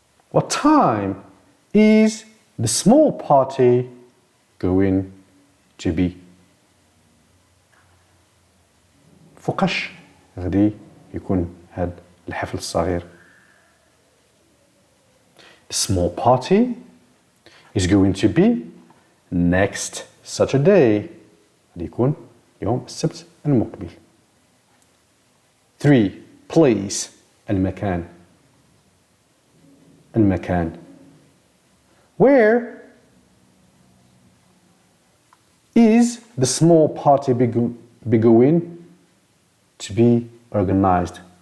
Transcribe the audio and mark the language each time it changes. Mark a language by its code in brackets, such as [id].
[en] What time is the small party going to be? [ar] فوقاش غادي يكون هاد الحفل الصغير؟ [en] The small party is going to be next Saturday. [ar] غادي يكون يوم السبت المقبل. 3. [en] Place المكان. [ar] المكان. [en] Where is the small party be going to be organized?